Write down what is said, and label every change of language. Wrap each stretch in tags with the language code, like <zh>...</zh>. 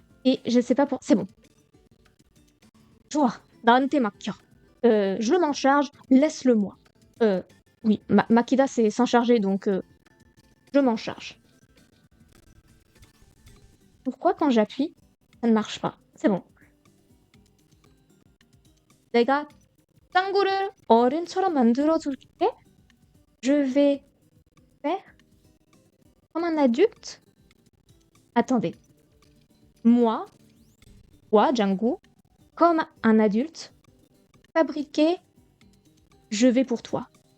<fr>Et je sais pas pour... C'est bon. Toi,</fr> <ko>나한테 맡겨.</ko> <fr>Je m'en charge, laisse-le moi. Oui, Makida, c'est s'en charger, donc je m'en charge. Pourquoi quand j'appuie, ça ne marche pas? C'est bon.</fr> <ko>내가 짱구를 어른처럼 만들어줄게.</ko> <fr>Je vais faire comme un adulte. Attendez. Moi, Django, comme un adulte, fabriquer, je vais pour toi.</fr>